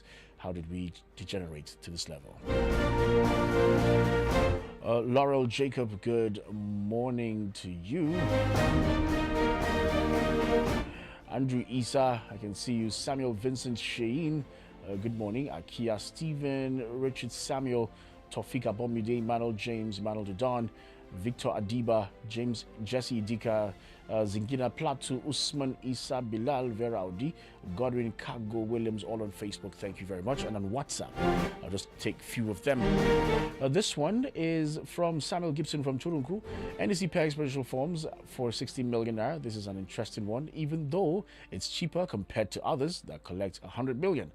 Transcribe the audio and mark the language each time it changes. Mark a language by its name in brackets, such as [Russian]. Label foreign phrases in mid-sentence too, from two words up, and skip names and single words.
[English] How did we degenerate to this level? Laurel Jacob, good morning to you. Andrew Isa, I can see you. Samuel Vincent Shein, good morning. Akia Stephen, Richard Samuel, Tofika Bomide, Emmanuel James, Emmanuel Dudon, Victor Adiba, James Jesse Dika, Zingina Platu, Usman Isa, Bilal Veraudi, Godwin Kago Williams, all on Facebook. Thank you very much. And on WhatsApp, I'll just take a few of them. This one is from Samuel Gibson from Churunku. NEC pegs special forms for 16 million naira. This is an interesting one, even though it's cheaper compared to others that collect 100 million.